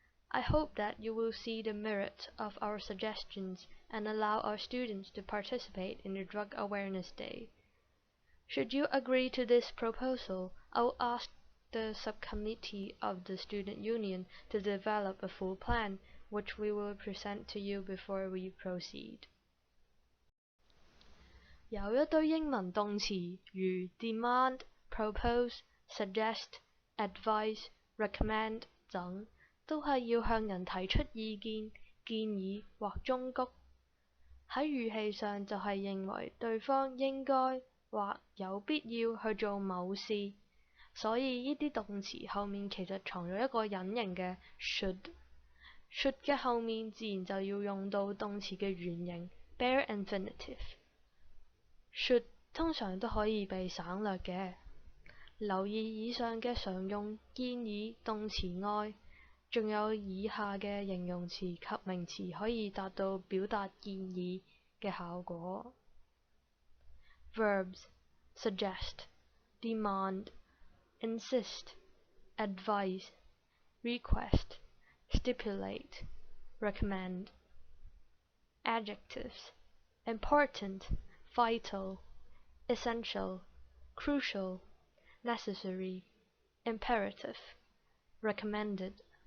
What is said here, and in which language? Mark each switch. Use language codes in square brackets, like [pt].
[en] I hope that you will see the merit of our suggestions and allow our students to participate in the Drug Awareness Day. Should you agree to this proposal, I will ask the subcommittee of the Student Union to develop a full plan, which we will present to you before we proceed. [yue] 有一堆英文動詞如 [en] demand, propose, suggest, advise, recommend [yue] 等，都係要向人提出意見、建議或忠告。喺語氣上就係認為對方應該或有必要去做某事，所以呢啲動詞後面其實藏咗一個隱形嘅 should 嘅後面自然就要用到動詞嘅原形 bare infinitive。should 通常都可以被省略嘅。留意以上嘅常用建議動詞外，仲有以下嘅形容詞及名詞可以達到表達建議嘅效果。 [en] Verbs: suggest, demand, insist, advise, request, stipulate, recommend. Adjectives: important, vital, essential, crucial, necessary, imperative, recommended.